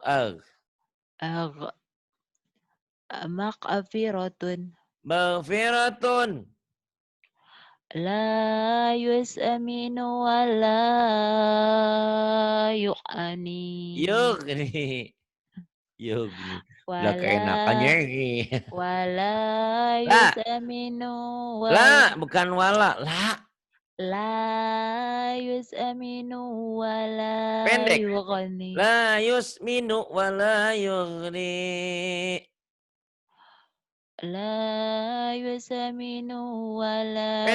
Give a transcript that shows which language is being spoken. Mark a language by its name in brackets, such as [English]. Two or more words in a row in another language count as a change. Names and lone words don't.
[Arabic] أغ مغفرة Maghfiratun. لا يسمن ولا يعني يغني يغني. [Indonesian] Lah keenakannya [Arabic] wala [Indonesian] ini. [Arabic] wala La. yus'aminu La. wala [Indonesian] Bukan wala. La. [Arabic] لا يسمن ولا [Indonesian] Pendek. [Arabic] yughni لا يسمن ولا يغني. لا يسمن ولا